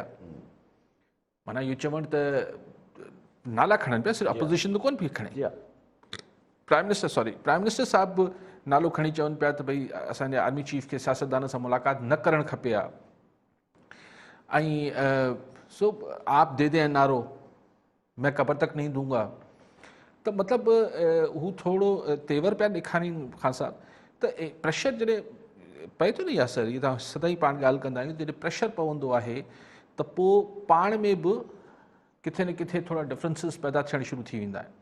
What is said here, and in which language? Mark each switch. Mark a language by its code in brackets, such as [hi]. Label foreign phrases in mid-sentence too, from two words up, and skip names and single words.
[sd] माना इहो चवणु त नाला खणनि पिया, सिर्फ़ु अपोज़िशन त कोन पई खणे। [en] prime minister [sd] साहिब बि नालो खणी चवनि पिया त भई असांजे [en] army chief [sd] खे सियासतदान सां मुलाक़ात न करणु खपे आहे। [ur] ऐं सो آپ دے دے نارو میں قبر تک نہیں دوں گا, [sd] त मतिलबु हू थोरो तेवर पिया ॾेखारीनि ख़ान साहिब। त प्रेशर जॾहिं पए थो न यासर, इहे तव्हां सदाईं पाण ॻाल्हि कंदा आहियूं, जॾहिं प्रेशर पवंदो आहे त पोइ पाण में बि किथे न किथे थोरा डिफरेंसिस पैदा थियणु शुरू थी वेंदा आहिनि।